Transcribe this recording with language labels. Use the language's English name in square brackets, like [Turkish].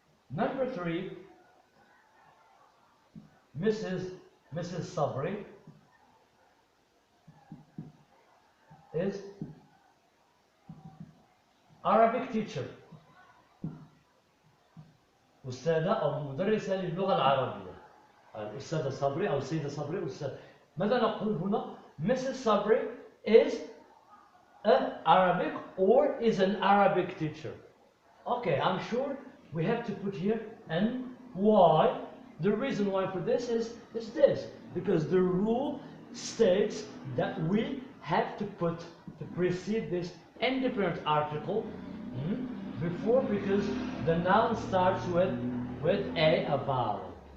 [English] Number three, Mrs. Sabri is Arabic teacher. [Arabic] أستاذة أو مدرسة للغة العربية. الأستاذة صبري أو السيدة صبري أستاذ. ماذا نقول هنا؟ Mrs. [English] Sabri is an Arabic or is an Arabic teacher. Okay, I'm sure we have to put here and why. The reason why for this is this, because the rule states that we have to precede this indefinite article before, because the noun starts with a vowel.